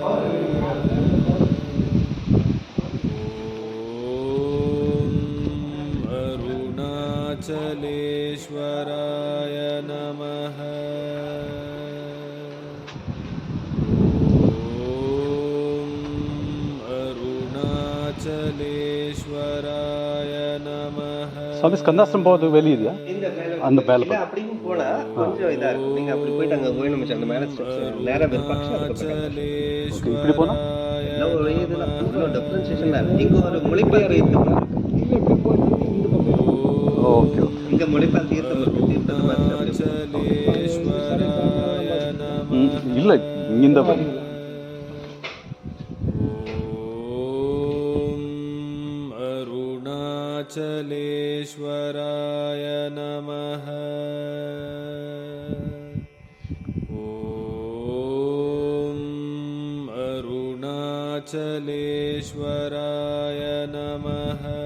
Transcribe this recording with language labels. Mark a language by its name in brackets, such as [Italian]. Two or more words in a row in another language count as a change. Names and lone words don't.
[Sanskrit] అరుణాచలేశ్వరాయ నమః. అరుణాచలేశ్వరాయ నమః. [Tamil] ಸ್ವಾಮಿ ಸ್ಕಂದಾಶ್ರಮ போவது வெளியே ಇದೆಯಾ? அந்த மேல அப்படியும் போனா கொஞ்சம் இதா இருக்கும். நீங்க அப்படி போயிட்டு அங்க போய் நம்ம அந்த மேல ஸ்டெப்ஸ் நேரா விருப்பாக்ஷ இப்படி போனா எல்லாம் ஒரு இதுல டிஃபரன்ஷியேஷன் இருக்கு. இங்க ஒரு முளைப்பால் தீர்த்தம் இருக்கு. [English] okay okay. [Tamil] இங்க முளைப்பால் தீர்த்தம் இருக்கு. தீர்த்தத்தை பார்த்துட்டு இல்ல இந்த [Sanskrit] అరుణాచలేశ్వరాయ నమః. ఓం అరుణాచలేశ్వరాయ నమః.